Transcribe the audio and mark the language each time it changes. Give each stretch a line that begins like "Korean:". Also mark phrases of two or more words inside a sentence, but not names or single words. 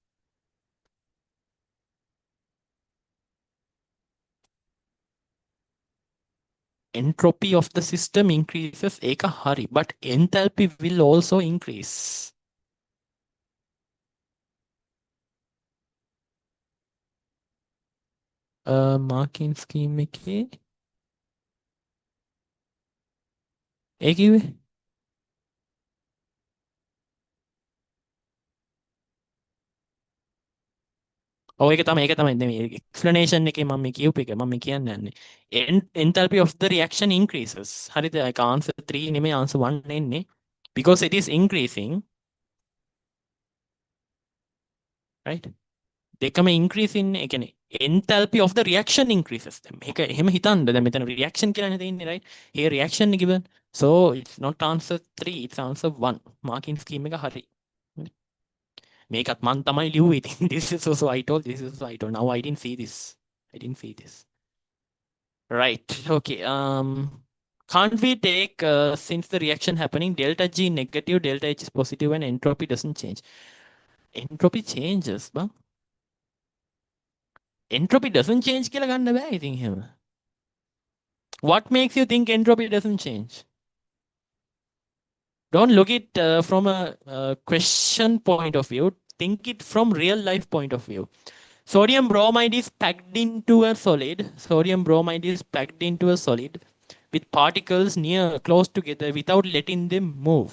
English: Entropy of the system increases,
Sinhala: එක හරි,
English: but enthalpy will also increase. Marking scheme
Sinhala: එකේ ඒ කිව්වේ ඒක තමයි explanation එකේ මම කියූප එක මම කියන්න යන්නේ
English: enthalpy of the reaction increases
Sinhala: හරිද ඒක answer 3 නෙමෙයි answer 1 එන්නේ
English: because it is increasing, right?
Sinhala: දෙකම increase ඉන්නේ ඒ කියන්නේ
English: enthalpy of the reaction increases.
Sinhala: මේක එහෙම හිතන්න දැන් මෙතන reaction කියලානේ තියෙන්නේ,
English: right? here reaction given, so it's not answer 3, it's answer 1. marking scheme
Sinhala: එක හරි. මේකත් මන් තමයි ලිව්වේ.
English: this is also I told. Now I didn't see this. Right. Okay. Can't we take since the reaction happening delta G negative, delta H is positive, and entropy doesn't change? Entropy changes, bang. Entropy doesn't change
Sinhala: කියලා ගන්න බෑ ඉතින් එහෙම.
English: What makes you think entropy doesn't change? Don't look it from a question point of view. Think it from real life point of view. Sodium bromide is packed into a solid. Sodium bromide is packed into a solid with particles near close together without letting them move.